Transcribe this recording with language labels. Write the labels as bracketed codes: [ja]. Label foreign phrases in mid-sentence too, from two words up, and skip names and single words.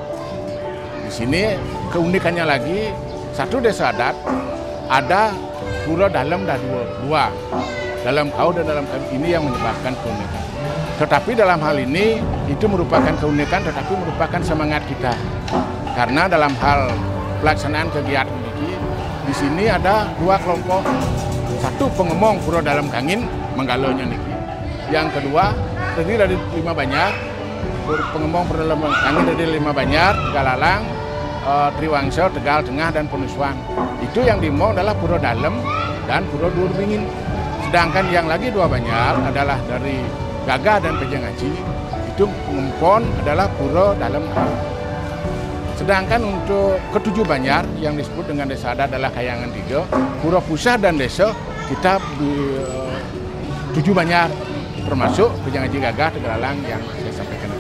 [id] Di sini keunikannya lagi, satu desa adat ada pura dalam dan dua dalam kau dan dalam kami, ini yang menyebabkan keunikan. Tetapi dalam hal ini itu merupakan keunikan, tetapi merupakan semangat kita karena dalam hal pelaksanaan kegiatan ini di sini ada 2 kelompok, satu pengemong pura dalam kangin menggalonya niki, yang kedua terdiri dari 5 Banjar, pengemong pura dalam kangin dari 5 Banjar, Tegalalang, Triwangsa, Tegal Tengah, dan Penusuan. Itu yang dimau adalah Pura Dalem dan Pura Durbingin. Sedangkan yang lagi 2 Banjar adalah dari Gagah dan Pejangaji. Itu pengempon adalah Pura Dalem. Sedangkan untuk ke-7 Banjar yang disebut dengan desa adat adalah Kayangan 3, Pura Pusah dan Desa kita 7 Banjar termasuk Pejangaji, Gagah, Tegalalang yang saya sampaikan tadi.